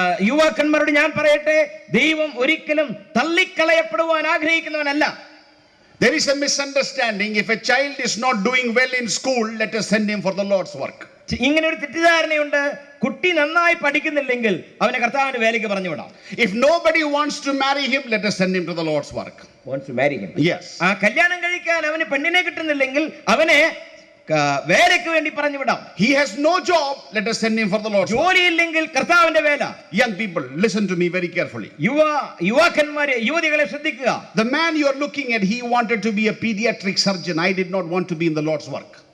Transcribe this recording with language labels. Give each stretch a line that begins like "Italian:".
Malayalam: യുവാക്കന്മാരോട് ഞാൻ പറയട്ടെ, ദൈവം ഒരിക്കലും തള്ളിക്കളയപ്പെടുവാൻ ആഗ്രഹിക്കുന്നവനല്ല.
English: There is a misunderstanding. If a child is not doing well in school, let us send him for the Lord's work.
Malayalam: ഇങ്ങനെ ഒരു തെറ്റിദ്ധാരണയുണ്ട്, കുട്ടി നന്നായി പഠിക്കുന്നില്ലെങ്കിൽ അവനെ കർത്താവിന്റെ വേലയ്ക്ക് പറഞ്ഞു വിടാം.
English: If nobody wants to marry him, let us send him to the Lord's work. Wants to marry him? Yes.
Malayalam: ആ കല്യാണം കഴിക്കാൻ അവന് പെണ്ണിനെ കിട്ടുന്നില്ലെങ്കിൽ അവനെ വേലയ്ക്ക് വേണ്ടി പറഞ്ഞു വിടാം.
English: He has no job, let us send him for the Lord's work.
Malayalam: ജോലിയില്ലെങ്കിൽ കർത്താവിന്റെ വേല.
English: Young people, listen to me very carefully.
Malayalam: യുവാക്കന്മാരെ, യുവതികളെ ശ്രദ്ധിക്കുക.
English: The man you are looking at, he wanted to be a pediatric surgeon. I did not want to be in the Lord's work.